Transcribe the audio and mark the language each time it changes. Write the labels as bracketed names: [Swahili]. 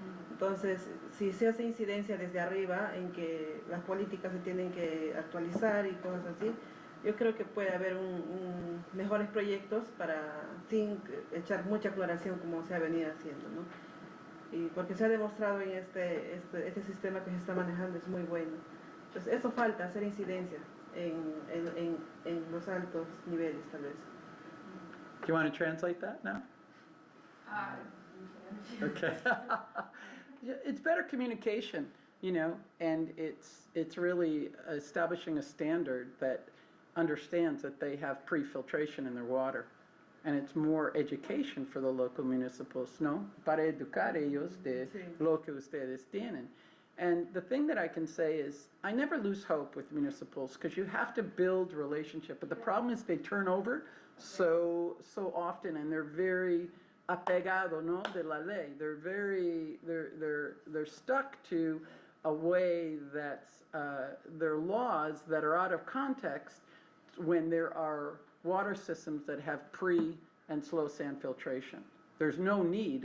[Spanish] Entonces, si se hace incidencia desde arriba en que las políticas se tienen que actualizar y cosas así, yo creo que puede haber mejores proyectos sin echar mucha cloración como se ha venido haciendo, ¿no? Y porque se ha demostrado en este sistema que se está manejando es muy bueno. Entonces eso falta, hacer incidencia en los altos niveles tal vez. [English] Do you want to translate that now? Okay. It's better communication, and it's really establishing a standard that understands that they have pre-filtration in their water. And it's more education for the local municipals, ¿no? [Spanish] Para educar ellos de lo que ustedes tienen. [English] And the thing that I can say is, I never lose hope with municipals because you have to build relationship. But the problem is they turn over so often, and they're very apegado, ¿no?, [Spanish] de la ley. [English] They're stuck to a way that's their laws that are out of context when there are water systems that have pre and slow sand filtration. There's no need.